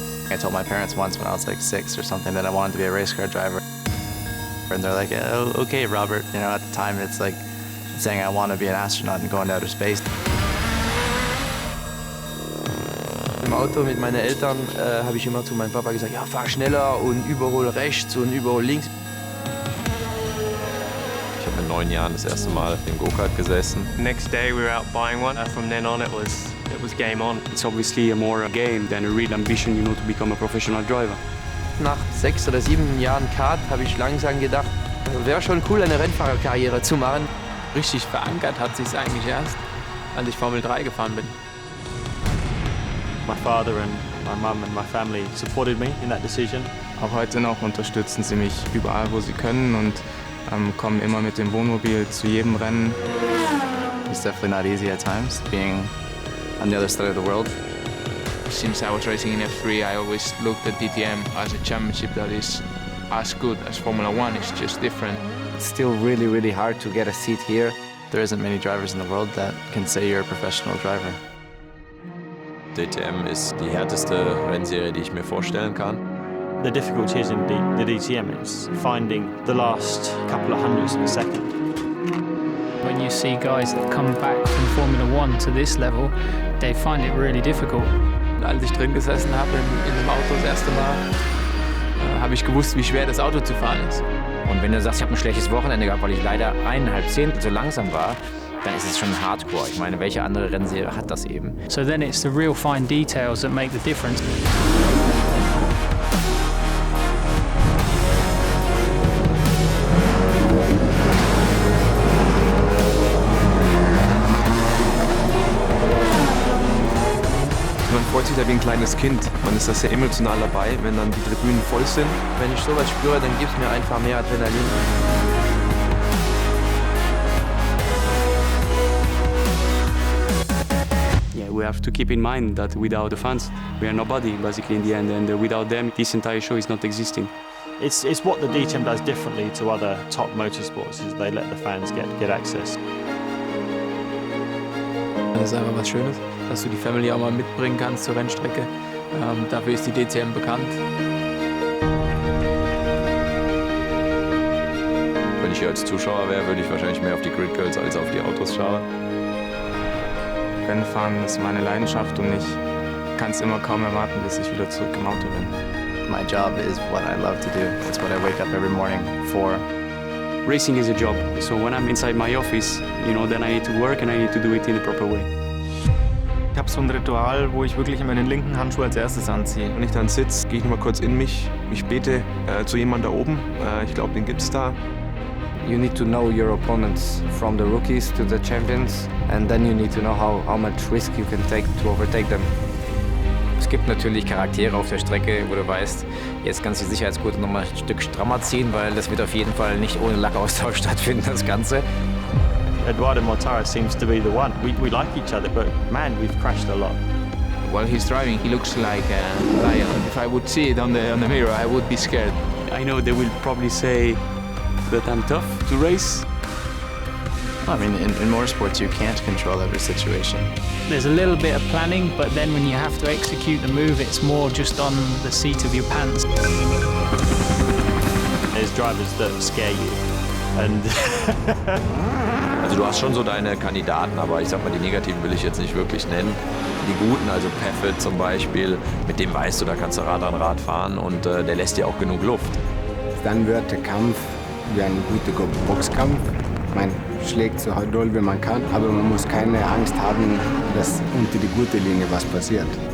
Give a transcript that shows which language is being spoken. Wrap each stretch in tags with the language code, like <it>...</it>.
<en>I told my parents once when I was like 6 or something that I wanted to be a race car driver. And they're like, oh, okay, Robert. You know, at the time it's like saying I want to be an astronaut and go into outer space.</en> <de>Im Auto mit meinen Eltern habe ich immer zu meinem Papa gesagt, ja, fahr schneller und überhol rechts und überhol links. Ich habe mit 9 Jahren das erste Mal im Go-Kart gesessen.</de> <en>Next day we were out buying one. From then on it was game on. It's obviously more a game than a real ambition, you know, to become a professional driver.</en> <de>Nach 6 oder 7 Jahren Kart habe ich langsam gedacht, wäre schon cool, eine Rennfahrerkarriere zu machen. Richtig verankert hat sich es eigentlich erst, als ich Formel 3 gefahren bin.</de> <en>My father and my mum and my family supported me in that decision.</en> <de>Auch heute noch unterstützen sie mich überall, wo sie können und kommen immer mit dem Wohnmobil zu jedem Rennen.</de> <en>It's definitely not easy at times, being on the other side of the world. Since I was racing in F3, I always looked at DTM as a championship that is as good as Formula 1, it's just different. It's still really, really hard to get a seat here. There isn't many drivers in the world that can say you're a professional driver.</en> <de>DTM ist die härteste Rennserie, die ich mir vorstellen kann.</de> <en>The difficulty is in the DTM is finding the last couple of hundredths of a second. When you see guys that come back from Formula 1 to this level, they find it really difficult.</en> <de>Als ich drin gesessen habe in dem Auto das erste Mal, habe ich gewusst, wie schwer das Auto zu fahren ist. Und wenn du sagst, ich habe ein schlechtes Wochenende gehabt, weil ich leider 1,5 Zehntel zu langsam war, dann ist es schon Hardcore. Ich meine, welche andere Rennserie hat das eben?</de> <en>So then it's the real fine details that make the difference.</en> <de>Man freut sich da wie ein kleines Kind. Man ist da sehr emotional dabei, wenn dann die Tribünen voll sind. Wenn ich sowas spüre, dann gibt es mir einfach mehr Adrenalin.</de> <en>Yeah, we have to keep in mind that without the fans, we are nobody basically in the end, and without them, this entire show is not existing. It's what the DTM does differently to other top motorsports, is they let the fans get access.</en> <de>Das ist einfach was Schönes, dass du die Family auch mal mitbringen kannst zur Rennstrecke. Dafür ist die DTM bekannt. Wenn ich hier als Zuschauer wäre, würde ich wahrscheinlich mehr auf die Grid Girls als auf die Autos schauen. Rennfahren ist meine Leidenschaft und ich kann es immer kaum erwarten, bis ich wieder zurück im Auto bin.</de> <en>My job is what I love to do. It's what I wake up every morning for. Racing is a job, so when I'm inside my office, you know, then I need to work and I need to do it in a proper way.</en> <de>Ich habe so ein Ritual, wo ich wirklich immer den linken Handschuh als erstes anziehe. Wenn ich dann sitze, gehe ich nochmal kurz in mich. Ich bete zu jemandem da oben. Ich glaube, den gibt's da.</de> <en>You need to know your opponents, from the rookies to the champions, and then you need to know how much risk you can take to overtake them.</en> <de>Es gibt natürlich Charaktere auf der Strecke, wo du weißt, jetzt kannst du die Sicherheitsgurte noch mal ein Stück strammer ziehen, weil das wird auf jeden Fall nicht ohne Lackaustausch stattfinden, das Ganze.</de> <en>Eduardo Mortara seems to be the one. We like each other, but man, we've crashed a lot. While he's driving, he looks like a lion. If I would see it on the mirror, I would be scared. I know they will probably say that I'm tough to race. I mean, in motorsports, you can't control every situation. There's a little bit of planning, but then when you have to execute the move, it's more just on the seat of your pants. There's drivers that scare you. And</en> <de>Also du hast schon so deine Kandidaten, aber ich sag mal, die negativen will ich jetzt nicht wirklich nennen. Die guten, also Paffett zum Beispiel, mit dem weißt du, da kannst du Rad an Rad fahren und der lässt dir auch genug Luft. Dann wird der Kampf wie ein guter Boxkampf. Man schlägt so doll wie man kann, aber man muss keine Angst haben, dass unter die gute Linie was passiert.</de>